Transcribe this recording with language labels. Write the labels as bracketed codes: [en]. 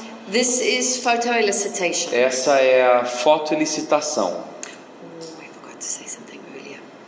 [en] This is photoelicitation. [pt] Essa é a fotoelicitação. [en] Oh, I forgot to say something earlier.